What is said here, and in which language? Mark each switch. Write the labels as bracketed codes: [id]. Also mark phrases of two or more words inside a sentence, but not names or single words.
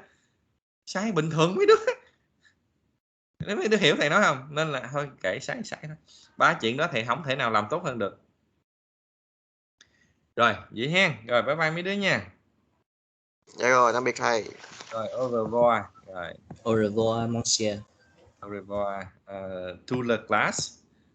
[vi] Sai bình thường mấy đứa. Nếu mấy đứa hiểu thầy nói không, nên là thôi kệ, sai thôi. Ba chuyện đó thầy không thể nào làm tốt hơn được. Rồi vậy hen, rồi [en] bye bye [vi] mấy đứa nha. Dạ rồi tạm biệt thầy. Rồi [fr] au revoir. [vi] Rồi [fr] Au revoir, monsieur. au revoir [en] to the class.